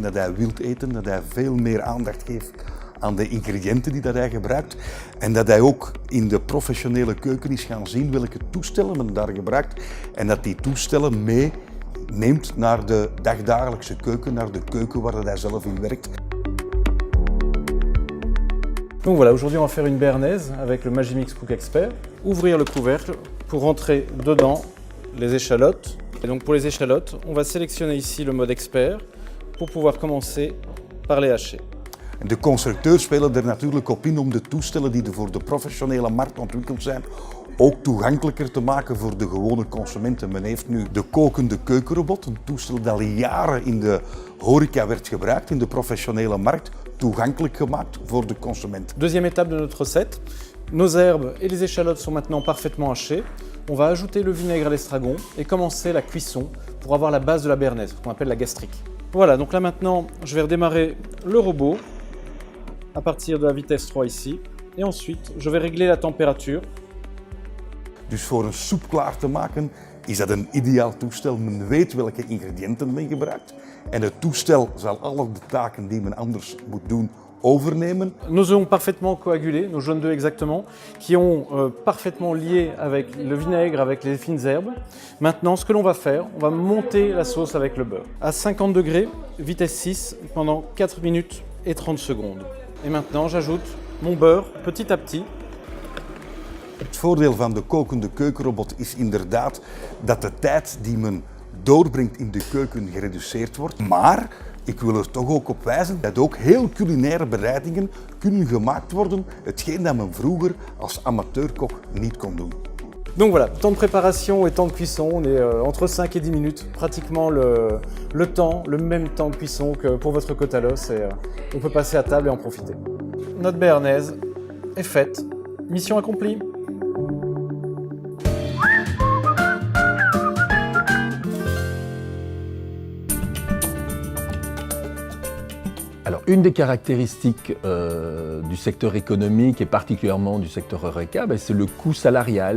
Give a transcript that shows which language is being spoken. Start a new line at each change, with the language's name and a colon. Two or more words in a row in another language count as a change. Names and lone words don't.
Dutch: dat hij wil eten, dat hij veel meer aandacht geeft aan de ingrediënten die dat hij gebruikt en dat hij ook in de professionele keuken is gaan zien welke toestellen men daar gebruikt en dat die toestellen meeneemt naar de dagdagelijkse keuken, naar de keuken waar hij zelf in werkt.
French: Donc voilà, aujourd'hui on va faire une béarnaise avec le Magimix Cook Expert. Ouvrir le couvercle pour rentrer dedans les échalotes. Et donc pour les échalotes, on va sélectionner ici le mode expert pour pouvoir commencer par les hacher.
Dutch: De constructeurs spelen er natuurlijk op in om de toestellen die voor de professionele markt ontwikkeld zijn ook toegankelijker te maken voor de gewone consumenten. Men heeft nu de kokende keukenrobot, een toestel dat al jaren in de horeca werd gebruikt, in de professionele markt, toegankelijk gemaakt voor de consument.
French: Deuxième étape de notre recette, nos herbes et les échalotes sont maintenant parfaitement hachées. On va ajouter le vinaigre à l'estragon et commencer la cuisson pour avoir la base de la béarnaise, qu'on appelle la gastrique. Voilà, donc là maintenant, je vais redémarrer le robot à partir de la vitesse 3 ici. Et ensuite, je vais régler la température.
Dutch: Dus voor een soep klaar te maken is dat een ideaal toestel. Men weet welke ingrediënten men gebruikt. En het toestel zal alle de taken die men anders moet doen overnemen.
French: Nos œufs ont parfaitement coagulé, nos jaunes d'œufs exactement, qui ont parfaitement lié avec le vinaigre, avec les fines herbes. Maintenant, ce que l'on va faire, on va monter la sauce avec le beurre. À 50 degrés, vitesse 6, pendant 4 minutes et 30 secondes. Et maintenant, j'ajoute mon beurre petit à petit.
Dutch: Het voordeel van de kokende keukenrobot is inderdaad dat de tijd die men doorbrengt in de keuken gereduceerd wordt. Maar ik wil er toch ook op wijzen dat ook heel culinaire bereidingen kunnen gemaakt worden, hetgeen dat men vroeger als amateurkok niet kon doen.
French: Donc voilà, temps de préparation et temps de cuisson, on est entre 5 et 10 minutes, pratiquement le temps, le même temps de cuisson que pour votre côte à l'os et on peut passer à table et en profiter. Notre béarnaise est faite, mission accomplie. Alors, une des caractéristiques du secteur économique et particulièrement du secteur Horeca, c'est le coût salarial.